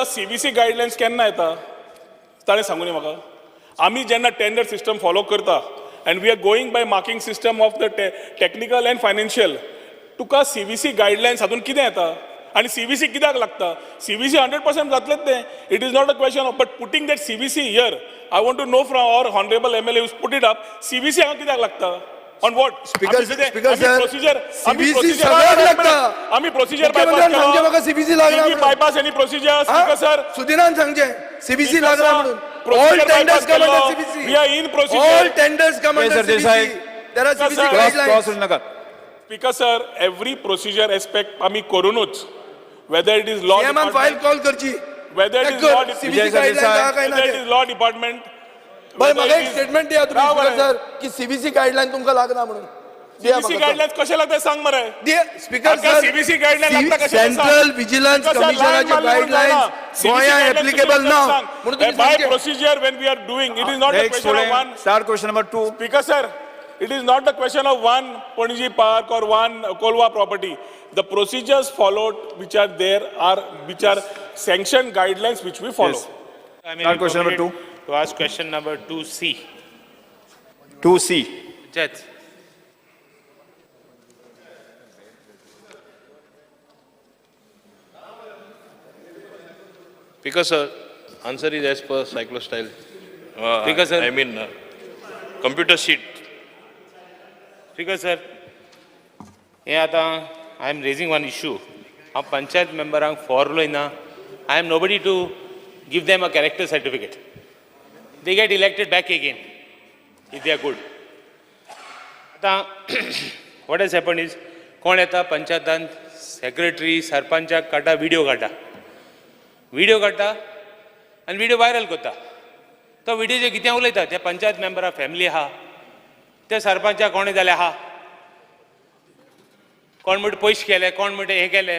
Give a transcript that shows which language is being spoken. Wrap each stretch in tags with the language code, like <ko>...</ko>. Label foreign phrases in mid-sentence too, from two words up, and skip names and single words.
<kok>CBC गायडलायन्स केन्ना येता ताणें सांगूं न्ही म्हाका. आमी जेन्ना</kok> <en>tender system follow</en> <kok>करता</kok> <en>and we are going by marking system of the technical and financial</en> <kok>तुका CBC गायडलायन्स हातून कितें येता आनी CBC कित्याक लागता. CBC 100% जातलेच तें.</kok> <en>It is not a question of but putting that CBC here I want to know from our honourable MLA who's put it up CBC</en> <kok>हांगा कित्याक लागता</kok> <en>on what. Speaker sir</en> <kok>आमी प्रोसिजर CBC लागना</kok> <en>Bypass any procedure. Speaker sir</en> <kok>सुदिनान सांगचे CBC लागना म्हणून</kok> <en>all tenders come under CBC. We are in procedure. All tenders come under CBC. There are CBC guidelines. Speaker sir, every procedure aspect</en> <kok>आमी करूनच</kok> <en>whether it is law department file call</en> <kok>करची</kok> <en>whether it is law department</en> <kok>भाई म्हाका एक स्टेटमेंट दिया तुम्ही सर की CBC गायडलाइन तुमकां लागना म्हणून CBC guidelines कशे लागतात सांग मरे.</kok> <en>Speaker sir,</en> <kok>CBC guidelines लागता कशे सांग. सेंट्रल विजिलन्स कमिशनाचे गाईडलाईन्स गोंया एप्लिकेबल ना म्हणून तुम्ही</kok> <en>By</en> <kok>सांगता.</kok> <en>procedure when we are doing, it is not a Next, question of one. start question number 2. Speaker sir, it is not the question of one Ponji Park or one Kolwa property. The procedures followed which are there are which are sanctioned guidelines which we follow. Yes. I may Start be question number permitted to ask question number 2C. 2C. Judge. Because sir, answer is as per cyclostyle. Because sir, I mean, computer sheet. because sir,</en> <kok>हे आता</kok> <en>I am raising one issue.</en> <kok>हांव पंचायत मेंबरांक फॉरलोय ना.</kok> <en>I am nobody to give them a character certificate. They get elected back again if they are good.</en> <kok>आता</kok> <en>what has happened is</en> <kok>कोण येता पंचायतान सेक्रेटरी सरपंचाक काडटा व्हिडिओ काडटा आनी व्हिडिओ वायरल करता. तो व्हिडिओचेर कितें उलयता त्या पंचायत मेंबरा फॅमिली आहा, त्या सरपंचाक कोणें जालें आहा, कोण म्हणटा पयशे केले, कोण म्हणटा हे केले.</kok>